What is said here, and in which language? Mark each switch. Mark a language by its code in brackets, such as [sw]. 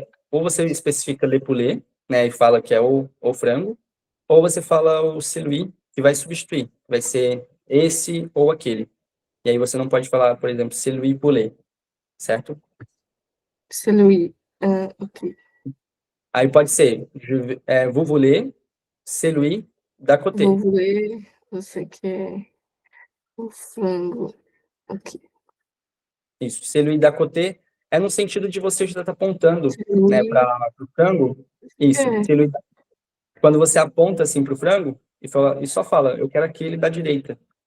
[pt] Você especifica [fr] le poulet, [pt] né, e fala que é o frango, ou você fala o celui, que vai substituir, vai ser esse ou aquele. E aí você não pode falar, por exemplo, [fr] celui poulet, [pt] certo? [fr] Celui. Ok. [pt] Aí pode ser [fr] vous voulez celui d'à côté. Vous voulez, [pt] você quer o frango. Ok. Isso, [fr] celui d'à côté [pt] é no sentido de você já estar apontando, né, [fr] Celui. [pt] para o frango. Isso, É. celui, quando você aponta assim para o frango e só fala, eu quero aquele da direita.